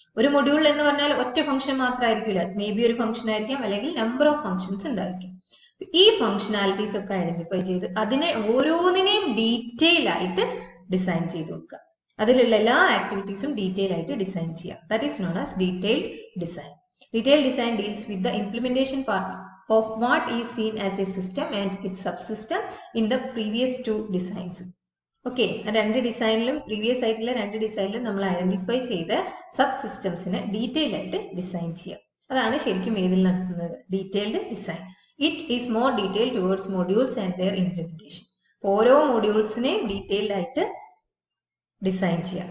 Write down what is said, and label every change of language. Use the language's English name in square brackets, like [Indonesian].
[Malayalam] ഒരു മൊഡ്യൂൾ എന്ന് പറഞ്ഞാൽ ഒറ്റ ഫംഗ്ഷൻ മാത്രമായിരിക്കില്ല, മേ ബി ഒരു ഫംഗ്ഷൻ ആയിരിക്കാം, അല്ലെങ്കിൽ നമ്പർ ഓഫ് ഫംഗ്ഷൻസ് ഉണ്ടായിരിക്കും. ഈ ഫംഗ്ഷനാലിറ്റീസ് ഒക്കെ ഐഡന്റിഫൈ ചെയ്ത് അതിനെ ഓരോന്നിനെയും ഡീറ്റെയിൽ ആയിട്ട് ഡിസൈൻ ചെയ്ത് വെക്കുക. അതിലുള്ള എല്ലാ ആക്ടിവിറ്റീസും ഡീറ്റെയിൽ ആയിട്ട് ഡിസൈൻ ചെയ്യുക. [English] That is known as detailed design. Detailed design deals with the implementation part of what is seen as a system and its subsystem in the previous two designs. [Malayalam] Okay, രണ്ട് ഡിസൈനിലും previous ആയിട്ടുള്ള രണ്ട് ഡിസൈനിലും നമ്മൾ identify ചെയ്ത sub സിസ്റ്റംസിനെ detail ആയിട്ട് design ചെയ്യുക. അതാണ് ശരിക്കും ഏതിൽ നടത്തുന്നത്, detailed design. [English] It is more detail towards modules and their implementation. [Malayalam] ഓരോ മൊഡ്യൂൾസിനെയും ഡീറ്റെയിൽഡ് ആയിട്ട് ഡിസൈൻ ചെയ്യുക.